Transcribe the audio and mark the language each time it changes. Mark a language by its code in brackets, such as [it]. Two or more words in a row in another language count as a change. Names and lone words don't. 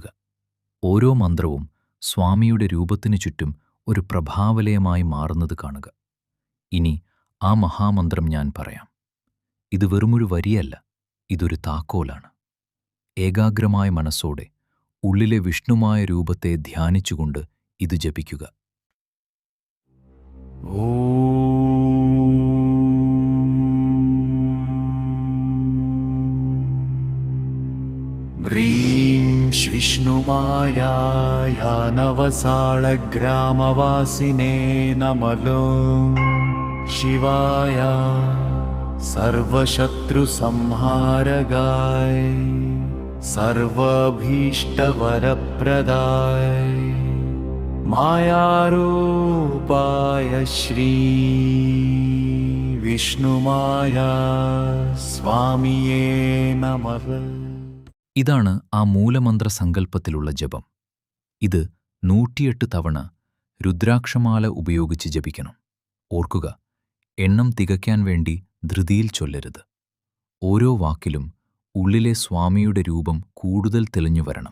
[ml] ഓരോ മന്ത്രവും സ്വാമിയുടെ രൂപത്തിനു ചുറ്റും ഒരു പ്രഭാവലയമായി മാറുന്നത് കാണുക. ഇനി ആ മഹാമന്ത്രം ഞാൻ പറയാം. ഇത് വെറുമൊരു വരിയല്ല, ഇതൊരു താക്കോലാണ്. ഏകാഗ്രമായ മനസ്സോടെ ഉള്ളിലെ വിഷ്ണുമായ രൂപത്തെ ധ്യാനിച്ചുകൊണ്ട് ഇത് ജപിക്കുക. [sa] ह्रीं विष्णुमायाय नवसाळग्रामवासिने नमो शिवाय सर्वशत्रुसंहारगाय सर्वाभीष्टवरप्रदाय मायारूपाय श्री विष्णुमाया स्वामिये नमः. [ml] ഇതാണ് ആ മൂലമന്ത്ര സങ്കല്പത്തിലുള്ള ജപം. ഇത് 108 തവണ രുദ്രാക്ഷമാല ഉപയോഗിച്ച് ജപിക്കണം. ഓർക്കുക, എണ്ണം തികയ്ക്കാൻ വേണ്ടി ധൃതിയിൽ ചൊല്ലരുത്. ഓരോ വാക്കിലും ഉള്ളിലെ സ്വാമിയുടെ രൂപം കൂടുതൽ തെളിഞ്ഞു വരണം.